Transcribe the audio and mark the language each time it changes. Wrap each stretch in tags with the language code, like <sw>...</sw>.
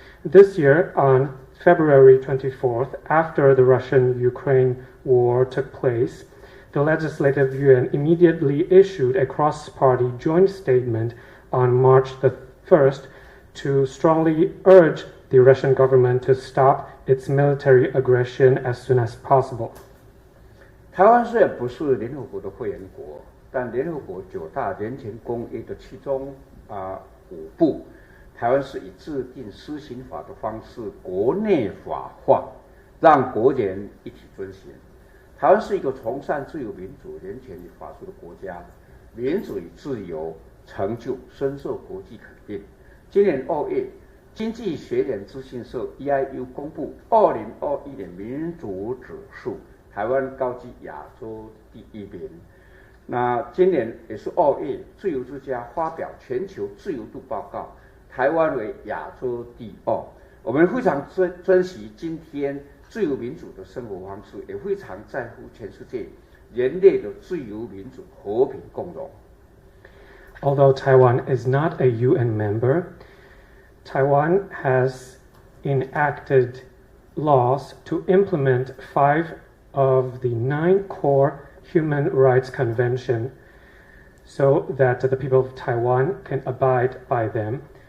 <en>This year, on February 24th, after the Russian-Ukraine war took place, the Legislative Yuan immediately issued a cross-party joint statement on March the 1st to strongly urge the Russian government to stop its military aggression as soon as possible.</en> <zh>台湾虽然不是联合国的会员国，但联合国9大人权公约的其中5部，台湾是以制定施行法的方式国内法化，让国人一起遵循。台湾是一个崇尚自由民主、人权与法治的国家，民主与自由成就深受国际肯定。今年2月，经济学人资讯社 EIU 公布2021年民主指数，台湾高居亚洲第1名。那今年也是2月，自由之家发表全球自由度报告，台湾为亚洲第2。我们非常珍惜今天自由民主的生活方式，也非常在乎全世界人类的自由民主和平共荣。</zh> <en>Although Taiwan is not a UN member, Taiwan has enacted laws to implement 5 of the 9 core human rights convention so that the people of Taiwan can abide by them.</en>